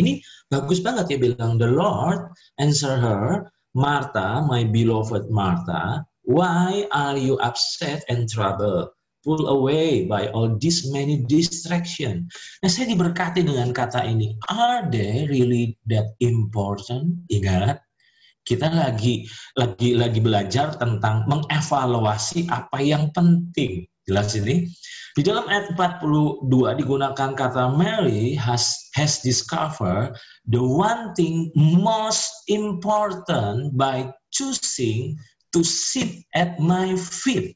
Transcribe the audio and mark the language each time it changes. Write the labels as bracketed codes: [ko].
[id] Ini bagus banget ya, bilang, [en] "The Lord answer her, Martha, my beloved Martha, why are you upset and troubled? Pulled away by all these many distraction." [id] Nah, saya diberkati dengan kata ini. [en] Are they really that important? [id] Ingat, kita lagi belajar tentang mengevaluasi apa yang penting. Jelas ini. Di dalam ayat 42 digunakan kata [en] Mary has discovered the one thing most important by choosing to sit at my feet.